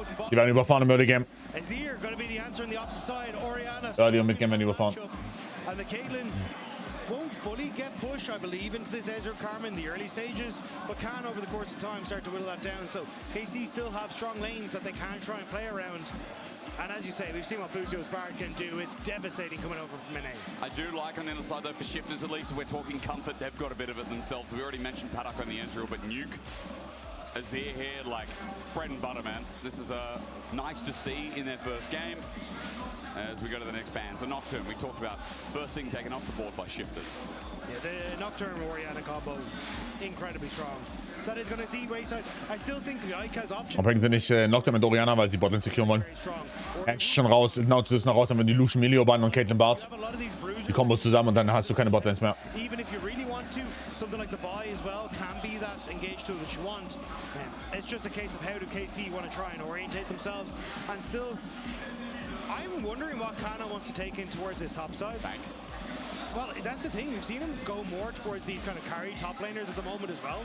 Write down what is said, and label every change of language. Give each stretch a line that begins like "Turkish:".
German: Die werden überfahren im Early Game.
English: Azir gonna be the answer on the opposite side. Orianna.
German: Early und Mid-Game werden überfahren.
English: And the Caitlyn won't fully get pushed, I believe, into this Ezreal Karma in the early stages, but can over the course of time start to whittle that down. So KC still have strong lanes that they can try and play around. And as you say, we've seen what Busio's Bard can do. It's devastating coming over from Mene. I do like on the other side though for Shifters, at least if we're talking comfort, they've got a bit of it themselves. We already mentioned Paddock on the Ezreal, but Nuke, Azir here, like bread and butter, man. This is nice to see in their first game. As we go to the next ban. So Nocturne, we talked about first thing taken off the board by Shifters. Yeah, the Nocturne Orianna combo, incredibly strong. So that is going to see Wayside. I still think the Ika's option.
German: Und bringen wir nicht Nocturne mit Orianna, weil sie Botlane securen wollen. Ash schon raus, Nautilus noch raus, dann werden die Lucian Milio-Ban und Caitlyn Bard. Die Kombos zusammen und dann hast du keine Botlanes mehr.
English: Even if you really want to, something like the Vi as well can be that engaged tool that you want. It's just a case of how do KC want to try and orientate themselves and still. I'm wondering what Kana wants to take in towards this top side. Well, that's the thing. We've seen him go more towards these kind of carry top laners at the moment as well.